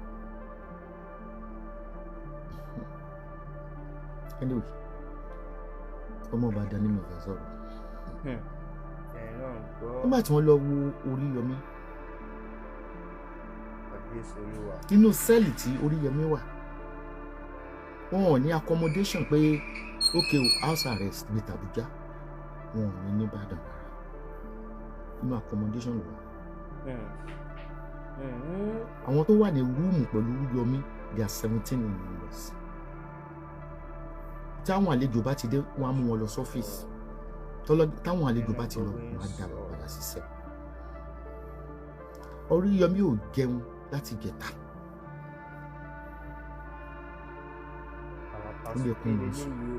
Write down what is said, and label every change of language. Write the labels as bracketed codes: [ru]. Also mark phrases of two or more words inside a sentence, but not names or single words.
[yo] anyway ọmọ ọba dání mi ò fẹ́ sọ̀rọ̀ nígbà tí wọ́n lọ wo Oriyomi nínú sẹ́ẹ̀lì tí Oriyomi wà wọn ò ní accommodation pé okay o [en] house arrest [yo] ní tàbújá wọn ò ní nìbàdàn rárá nínú accommodation lọ àwọn tó wà ní rúùmù pẹ̀lú Oriyomi [en] they are 17 members [yo] táwọn àlejò bá ti dé wọn á mú wọn lọ sọ́fíìsì táwọn àlejò bá ti lọ wọn á dá wọn padà síṣẹ́. Oriyomi ò jẹun láti jẹta ó lè kún un sùn.